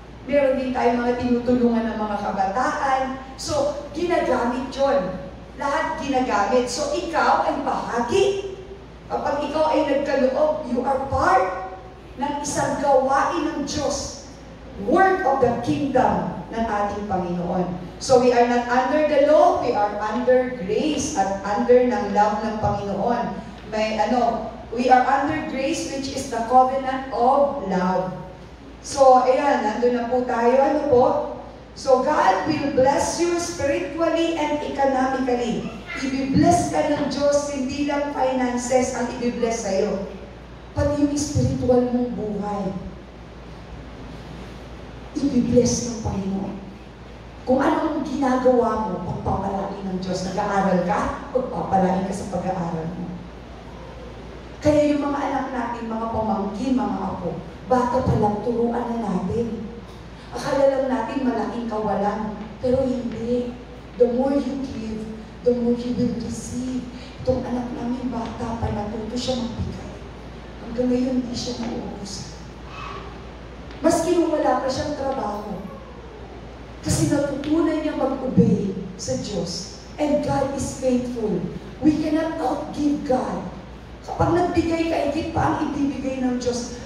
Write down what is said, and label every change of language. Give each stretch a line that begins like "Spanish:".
Filipino: Meron din tayong mga tinutulungan ng mga kabataan. So, ginagamit yun. Lahat ginagamit. So, ikaw ay bahagi. Kapag ikaw ay nagkaloob,
English: you are part
Filipino: ng isang gawain ng Diyos.
English: Work of the kingdom
Filipino: ng ating Panginoon.
English: So, we are not under the law, we are under grace at under ng love ng Panginoon. We are under grace, which is the covenant of love. So,
Filipino: ayan, nandun na po tayo. Ano po?
English: So, God will bless you spiritually and economically.
Filipino: I-bless ka ng Diyos, hindi lang finances ang i-bless sa'yo. Pati yung spiritual mong buhay. I-bless ng Panginoon. Kung anong ginagawa mo, pagpapalain ng Diyos. Nag-aaral ka, pagpapalain ka sa pag-aaral mo. Kaya yung mga anak natin, mga pamangkin, mga apo, bata pa lang, turuan na natin. Akala lang natin malaking kawalan. Pero hindi.
English: The more you give, the more you will receive.
Filipino: Itong anak namin, bata pa, natuto siya magbigay. Hanggang ngayon, hindi siya nauubusan. Maski nung wala pa siyang trabaho. Kasi natutunan niya mag-obey sa Diyos.
English: And God is faithful. We cannot outgive God.
Filipino: Kapag nagbigay ka, higit pa ang ibibigay ng Diyos.